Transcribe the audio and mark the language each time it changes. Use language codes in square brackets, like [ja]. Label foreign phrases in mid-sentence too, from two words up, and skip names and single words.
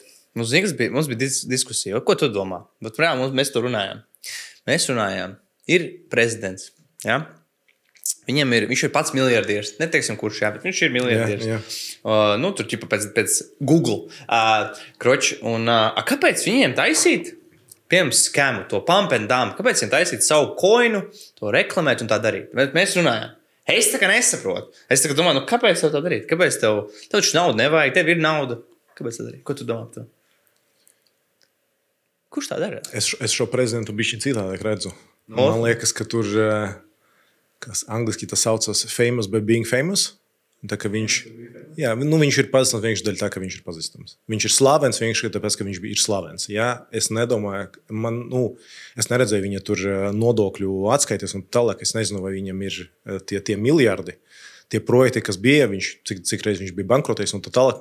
[lv] Mums bija diskusija. Ko tu domā? Bet mēs to runājām. Mēs runājām. Ir prezidents. Ja? Viņš ir pats miljardieris. Neteiksim, kurš bet viņš ir miljardieris. Tur ķipa pēc Google. Kāpēc viņiem taisīt? Piemēram, skēmu, [en] to pump and dump. [lv] Kāpēc viņiem taisīt savu koinu, to reklamēt un tā darīt? Mēs runājām. Es tā kā nesaprotu. Es tā kā domāju, kāpēc tev tā darīt? Kāpēc tev taču naudu nevajag? Tev ir nauda. Kāpēc tā darīt? Ko tu domā par to? Kurš tā dara? Es šo prezidentu bišķi citādāk redzu. Man liekas, ka tur, kas angliski tas saucas [en] famous by being famous. [lv] Tā kā viņš ir pazīstams vienkārši dēļ tā, ka viņš ir pazīstams. Viņš ir slavens vienkārši tāpēc, ka viņš ir slavens. Ja? Es nedomāju, es neredzēju viņa tur nodokļu atskaites un tālāk. Es nezinu, vai viņam ir tie miljardi, tie projekti, kas bija, cik reiz viņš bija bankrotējis un tā tālāk.